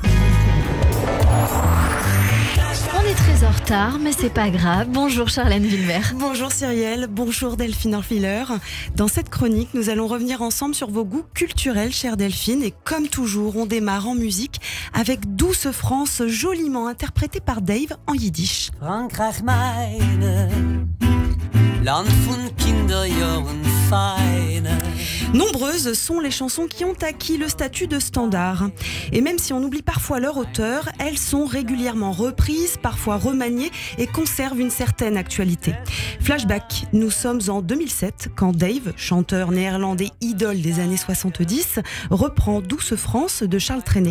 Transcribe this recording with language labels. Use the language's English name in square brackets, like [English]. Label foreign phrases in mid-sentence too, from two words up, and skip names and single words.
[French] On est très en retard, mais c'est pas grave. Bonjour Charlène Wilbert. Bonjour Cyrielle, bonjour Delphine Orfiller. Dans cette chronique, nous allons revenir ensemble sur vos goûts culturels, chère Delphine. Et comme toujours, on démarre en musique avec Douce France, joliment interprétée par Dave en yiddish. [German] Frankreich meine, Land von Kinderjahren feine. [French] Nombreuses sont les chansons qui ont acquis le statut de standard. Et même si on oublie parfois leur auteur, elles sont régulièrement reprises, parfois remaniées et conservent une certaine actualité. Flashback, nous sommes en 2007 quand Dave, chanteur néerlandais idole des années 70, reprend Douce France de Charles Trenet.